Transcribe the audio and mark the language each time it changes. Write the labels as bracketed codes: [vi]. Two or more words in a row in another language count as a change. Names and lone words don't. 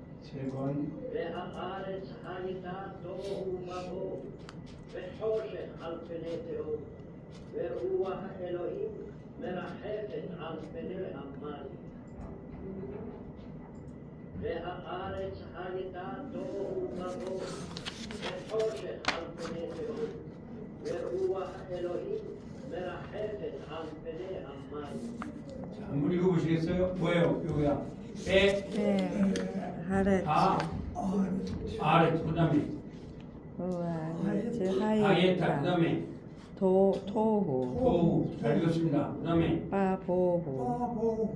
[he] והארץ הייתה תוהו ובוהו, וחושך על פני תהום, ורוח אלוהים מרחפת על פני המים. והארץ הייתה תוהו ובוהו, וחושך על פני תהום, ורוח אלוהים מרחפת על פני המים. [ko] 자, 한번 읽어보시겠어요? 뭐예요? 요거야. 빼, 하레츠 아, 아래, 그 다음에 우아레츠 하예타, 그 하에타 다음에 토호 도우, 잘 읽었습니다. 그 다음에 빠보호